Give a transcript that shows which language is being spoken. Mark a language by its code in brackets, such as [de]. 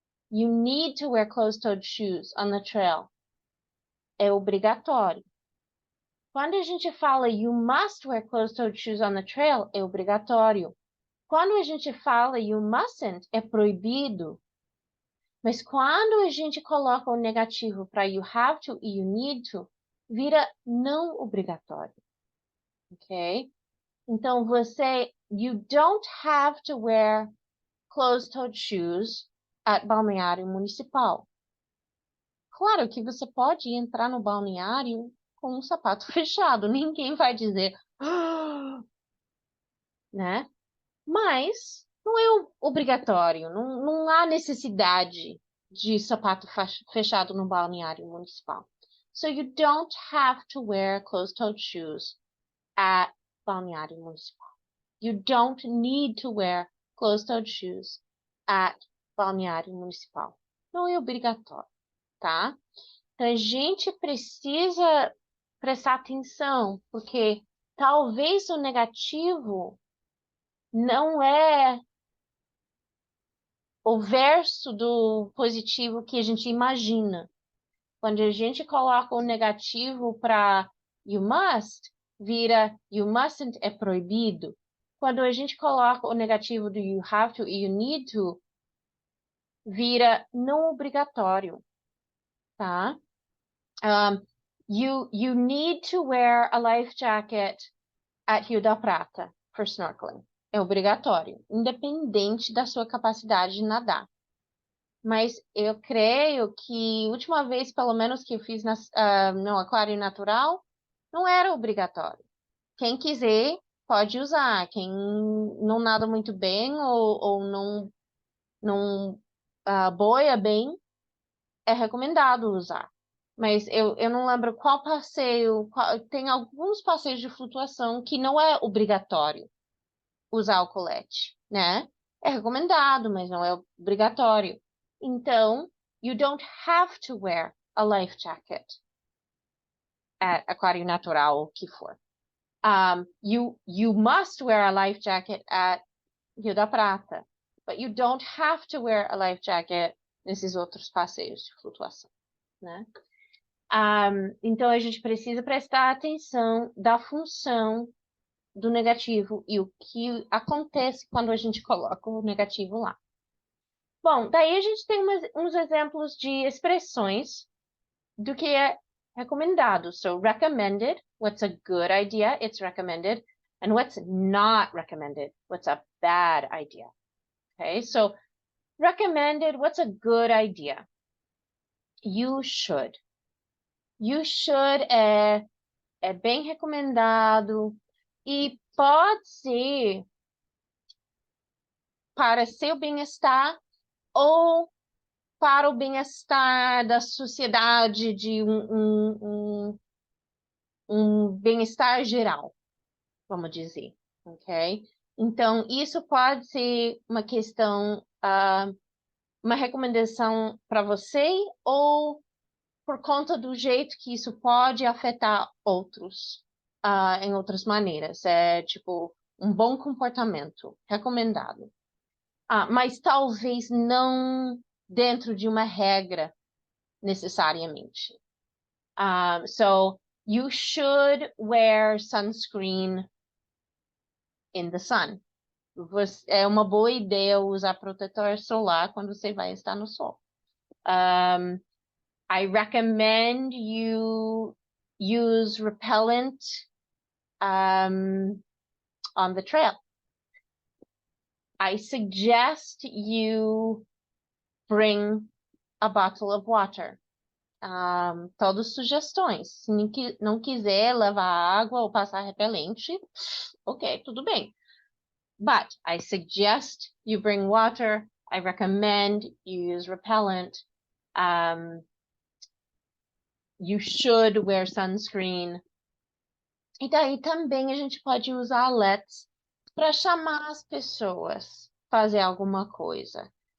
[en] You need to wear closed-toed shoes on the trail. [pt] É obrigatório. Quando a gente fala [en] you must wear closed-toed shoes on the trail, [pt] é obrigatório. Quando a gente fala [en] you mustn't, [pt] é proibido. Mas quando a gente coloca o negativo para [en] you have to [pt] e [en] you need to, [pt] vira não obrigatório. Ok? [en] Então you don't have to wear closed-toed shoes at balneário municipal. [pt] Claro que você pode entrar no balneário com um sapato fechado, ninguém vai dizer, né? Mas não é obrigatório, não há necessidade de sapato fechado no balneário municipal. [en] So you don't have to wear closed-toed shoes at balneário municipal. You don't need to wear closed-toed shoes at balneário municipal. [pt] Não é obrigatório, tá? Então, a gente precisa prestar atenção, porque talvez o negativo não é o verso do positivo que a gente imagina. Quando a gente coloca o negativo para [en] you must, [pt] vira [en] you mustn't [pt] é proibido. Quando a gente coloca o negativo do [en] you have to [pt] e [en] you need to, [pt] vira não obrigatório, tá? [en] You need to wear a life jacket at Rio da Prata for snorkeling. [pt] É obrigatório, independente da sua capacidade de nadar. Mas eu creio que a última vez, pelo menos, que eu fiz no aquário natural, não era obrigatório. Quem quiser pode usar. Quem não nada muito bem ou não boia bem, é recomendado usar. Mas eu não lembro qual passeio. Tem alguns passeios de flutuação que não é obrigatório usar o colete, né? É recomendado, mas não é obrigatório. [en] Então, you don't have to wear a life jacket at aquário natural, [pt] o que for. [en] You must wear a life jacket at Rio da Prata, but you don't have to wear a life jacket [pt] nesses outros passeios de flutuação, né? Então, a gente precisa prestar atenção da função do negativo e o que acontece quando a gente coloca o negativo lá. Bom, daí a gente tem uns exemplos de expressões do que é recomendado. [en] So, recommended, what's a good idea? It's recommended. And what's not recommended? What's a bad idea? Okay, so recommended, what's a good idea? You should. You should [pt] é bem recomendado e pode ser para seu bem-estar ou para o bem-estar da sociedade, de um bem-estar geral, vamos dizer, ok? Então, isso pode ser uma questão, uma recomendação para você ou por conta do jeito que isso pode afetar outros, em outras maneiras. É tipo um bom comportamento recomendado. Mas talvez não dentro de uma regra necessariamente. [en] So you should wear sunscreen in the sun. [pt] É uma boa ideia usar protetor solar quando você vai estar no sol. [en] I recommend you use repellent on the trail. I suggest you bring a bottle of water. [pt] Todas sugestões. Se não quiser levar água ou passar repelente, ok, tudo bem. [en] But I suggest you bring water. I recommend you use repellent. You should wear sunscreen. [pt] E daí também a gente pode usar alerts para chamar as pessoas a fazer alguma coisa.